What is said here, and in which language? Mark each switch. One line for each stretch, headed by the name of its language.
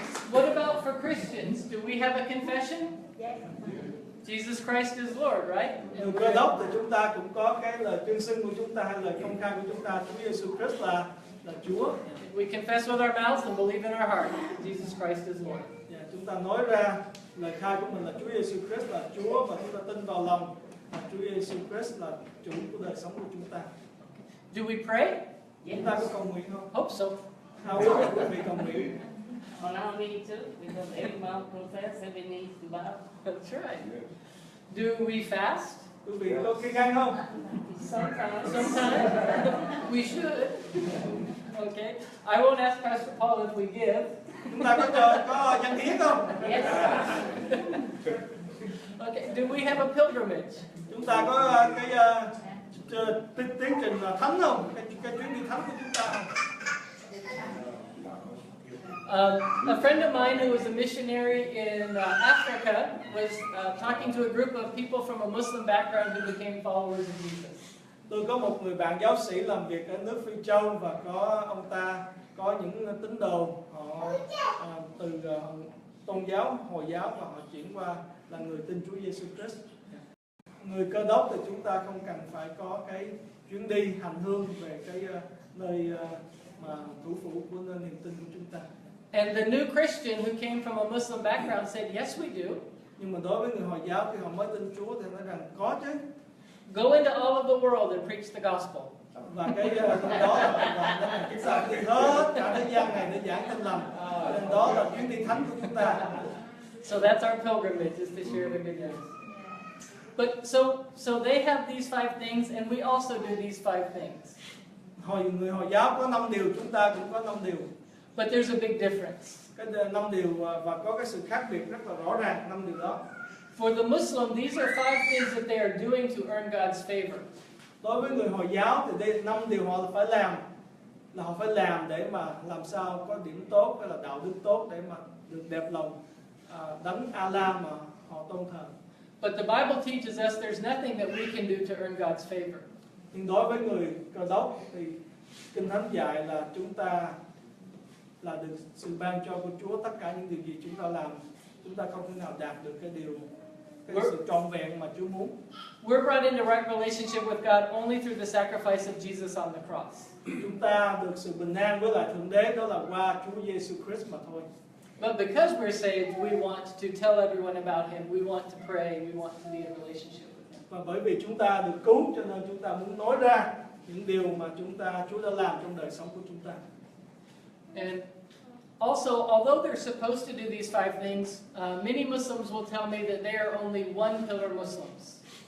English: What about for Christians? Do we have a confession? yes. Jesus Christ is Lord, right?
Vietnamese: Người Cơ đốc thì chúng ta cũng có cái lời tuyên xưng của chúng ta hay lời công khai của chúng ta, Chúa Giêsu Christ là Chúa.
English: We confess with our mouths and believe in our heart that Jesus Christ is Lord.
Vietnamese: Chúng ta nói ra lời khai của mình là Chúa Giêsu Christ là Chúa, và chúng ta tin vào lòng là Chúa Giêsu Christ là chủ của đời sống của chúng ta.
English: Do we pray?
Vietnamese: Chúng ta có cầu nguyện không?
English: Hope so. How will
Vietnamese: quý vị cầu nguyện?
English: On our knee too, because every mouth confess, every knee to bow. That's right. Do we fast?
Vietnamese: Quý vị có kiêng ăn không?
English: Sometimes. Sometimes. We should. Okay. I won't ask Pastor Paul if we give.
Vietnamese: Chúng ta có dân hiến không?
English: Yes. Okay. Do we have a pilgrimage?
Vietnamese: Chúng ta có cái tiến trình thánh không? Cái chuyến đi thánh của chúng ta không?
English: A friend of mine who was a missionary in Africa was talking to a group of people from a Muslim background who became followers of Jesus.
Vietnamese: Tôi có một người bạn giáo sĩ làm việc ở nước Phi Châu và có ông ta có những tín đồ họ từ tôn giáo Hồi giáo và họ chuyển qua là người tin Chúa Giêsu Christ. Người Cơ Đốc thì chúng ta không cần phải có cái chuyến đi hành hương về cái nơi mà thủ phủ của nơi niềm tin của chúng ta.
English: And the new Christian who came from a Muslim background said, yes, we do.
Vietnamese: Nhưng mà đối với người Hồi giáo khi họ mới tin Chúa thì nói rằng có chứ.
English: Go into all of the world and preach the gospel.
Vietnamese: Và cái đó là chúng ta đi hết cả thế gian này để giảng tin lành. Nên đó là chuyến đi thánh của chúng ta.
English: So that's our pilgrimage, is to share the good news. But so they have these 5 things, and we also do these 5 things.
Vietnamese: Người Hồi giáo có 5 điều, chúng ta cũng có 5 điều.
English: But there's a big difference.
Vietnamese: Cái 5 điều và có cái sự khác biệt rất là rõ ràng 5 điều đó.
English: For the Muslim, these are 5 things that they are doing to earn God's favor.
Vietnamese: Đối với người Hồi giáo thì đây 5 điều họ phải làm, là họ phải làm để mà làm sao có điểm tốt hay là đạo đức tốt để mà được đẹp lòng đấng Allah mà họ tôn thờ.
English: But the Bible teaches us there's nothing that we can do to earn God's favor.
Vietnamese: Nhưng đối với người Cơ Đốc thì Kinh Thánh dạy là chúng ta là được sự ban cho của Chúa, tất cả những điều gì chúng ta làm, chúng ta không thể nào đạt được cái sự trọn vẹn mà Chúa muốn.
English: We're brought into right relationship with God only through the sacrifice of Jesus on the cross.
Vietnamese: Chúng ta được sự bình an với lại Thượng Đế đó là qua Chúa Giêsu Christ mà thôi.
English: But because we're saved, we want to tell everyone about Him. We want to pray. We want to be in relationship with Him.
Vietnamese: Và bởi vì chúng ta được cứu cho nên chúng ta muốn nói ra những điều mà Chúa đã làm trong đời sống của chúng ta.
English: And also, although they're supposed to do these 5 things, many Muslims will tell me that they are only one pillar Muslims.